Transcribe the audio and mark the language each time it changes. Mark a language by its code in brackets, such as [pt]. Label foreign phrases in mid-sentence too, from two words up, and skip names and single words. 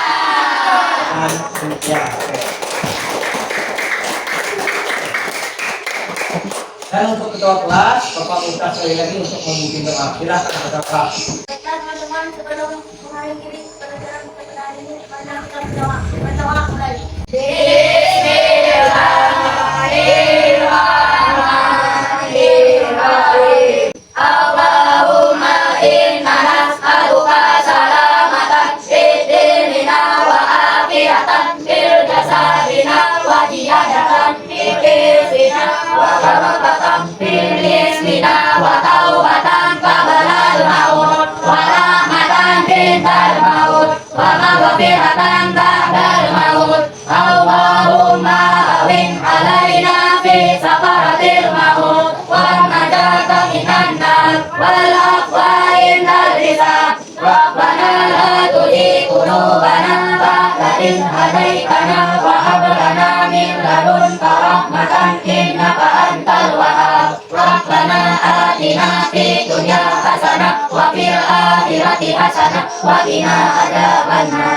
[id] Dan untuk ketua kelas, Bapak minta sekali lagi untuk memimpin doa. Silakan Bapak. Baiklah teman-teman, sebelum mengakhiri pelajaran pada hari ini, mari kita berdoa. Berdoa mulai. [ar] Bismillahirrahmanirrahim. اللهم إنا نسألك سلامة في الدين وعافية في الجسد وزيادة في الرزق وبركة في الرزق وتوبة قبل الموت ورحمة بعد الموت ومغفرة بعد الموت wa maghfiratan ba'dal maut. اللهم أعنا على سكرات الموت والنجاة من النار والعفو عند الحساب. ربنا لا تزغ قلوبنا بعد إذ هديتنا وهب لنا من لدنك رحمة إنك أنت الوهاب. ربنا آتنا في الدنيا حسنة وفي الآخرة حسنة وقنا عذاب النار.